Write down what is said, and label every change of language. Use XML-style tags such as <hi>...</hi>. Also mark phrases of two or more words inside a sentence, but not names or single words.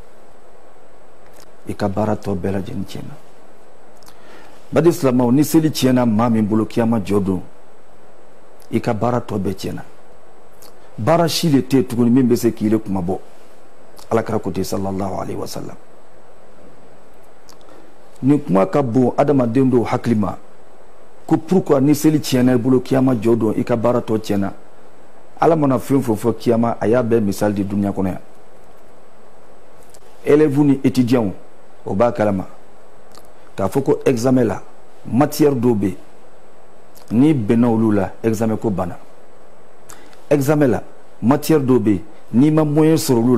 <bm>i ka baara tɔ bɛɛ lajɛlen tiɲɛna badi silamaw ni seli tiɲɛna maa min bolo kiyama jɔ don i ka baara tɔ bɛɛ tiɲɛna baara si le tɛ tuguni min bɛ se k'i le kuma bɔ ala kira ko ten</bm> <ar>صلى الله عليه وسلم</ar> <bm>ni kuma ka bon adamaden dɔw hakili ma ko pourquoi ni seli tiɲɛna i bolo kiyama jɔ don i ka baara tɔ tiɲɛna ala mana fɛn fɛn fɔ kiyama a y'a bɛɛ misali di duniya kɔnɔ yan élèves ni étudiants o b'a kalama k'a fɔ ko examen la matière dɔw bɛ yen n'i bɛnna olu la examen ko banna examen la matière dɔw bɛ yen n'i ma moyen sɔrɔ olu</bm>